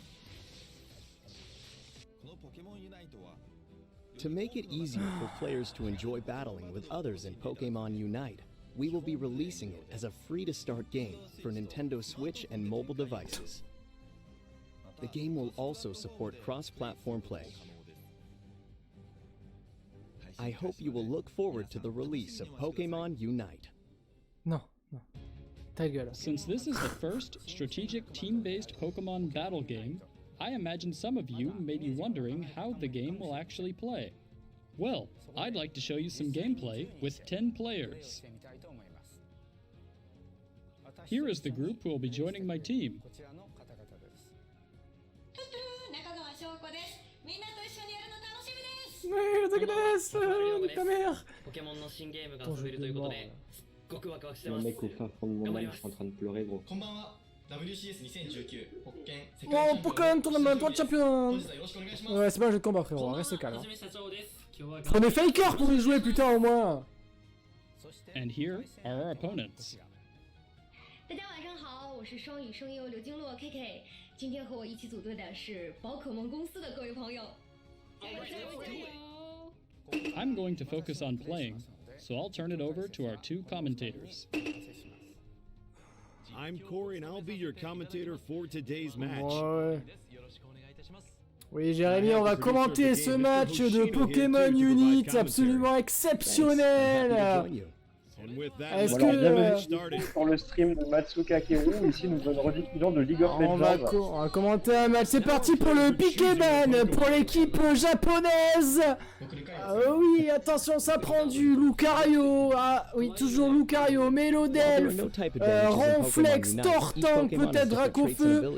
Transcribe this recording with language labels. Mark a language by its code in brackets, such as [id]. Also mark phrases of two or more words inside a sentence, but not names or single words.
[en] To make it easier for players to enjoy battling with others in Pokemon Unite, we will be releasing it as a free-to-start game for Nintendo Switch and mobile devices. The game will also support cross-platform play. I hope you will look forward to the release of Pokemon Unite. [fr] Non, non. Ta gueule. [en] Since this is the first strategic team-based Pokemon battle game, I imagine some of you may be wondering how the game will actually play. Well, I'd like to show you some gameplay with 10 players. Here is the group who will be joining my team. [ja] 中川翔子です。みんなと一緒にやるの楽しみです。 [fr] Ouais, le truc de ta mère. [ja] ポケモンの新ゲームが遊べるということで、すっごくワクワクしてま [fr] Le [ja] す。 [fr] mec au fin fond de mon âme, je suis en train de pleurer, gros. [ja] こんばんは。WCS2019 北県世 [fr] Oh, [ja] 界 [fr] Pokémon Tournament, toi [ja] 本 [fr] champion. [ja] 日はよろしくお願いします。 [fr] Ouais, c'est pas un jeu de combat, frérot, reste [ja] は [fr] calme. [ja] じめ社長です。今日は [fr] Prenez Faker pour y jouer, putain, au moins. [en] And here are our opponents. [zh] 大家晚上好，我是双语声优刘金洛 KK。今天和我一起组队的是宝可梦公司的各位朋友。 [en] I'm going to focus on playing, so I'll turn it over to our 2 commentators. I'm Corey and I'll be your commentator for today's match. [fr] Ouais. Oui, Jérémy, on va commenter ce match de Pokémon Unite absolument exceptionnel. [en] And with that, [fr] Est-ce [en] let's [fr] que, [en] get the match [fr] bienvenue [en] started. [fr] sur le stream de Matsuka Keru, ici nous faisons une rediffusion de League of On va, Legends. on va commenter un match. C'est parti pour le Pokémon pour l'équipe japonaise. Ah oui, attention, ça prend du Lucario. Ah oui, toujours Lucario, Melodelf, Ronflex, Tortank, peut-être Dracofeu.